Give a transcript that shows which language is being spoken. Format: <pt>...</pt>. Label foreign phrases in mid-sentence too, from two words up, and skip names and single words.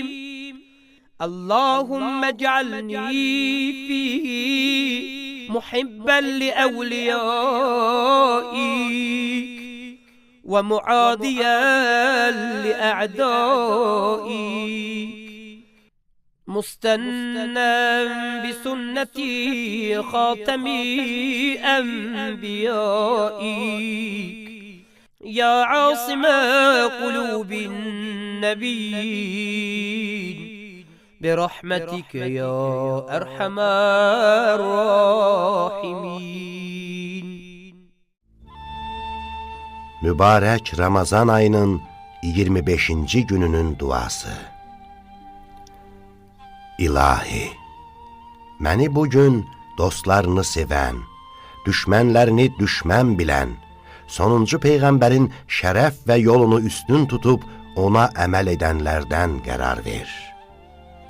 <ar>اللهم اجعلني فيه محبا لأوليائك ومعاديا لأعدائك، مستنا بسنة خاتم أنبيائك، يا عاصم قلوب النبيين برحمتك يا أرحم الراحمين.</ar> <az>Mübarək Ramazan ayının 25-ci gününün duası. İlahi, məni bugün dostlarını sevən, düşmənlərini düşmən bilən, sonuncu Peyğəmbərin şərəf və yolunu üstün tutub ona əməl edənlərdən qərar ver.</az>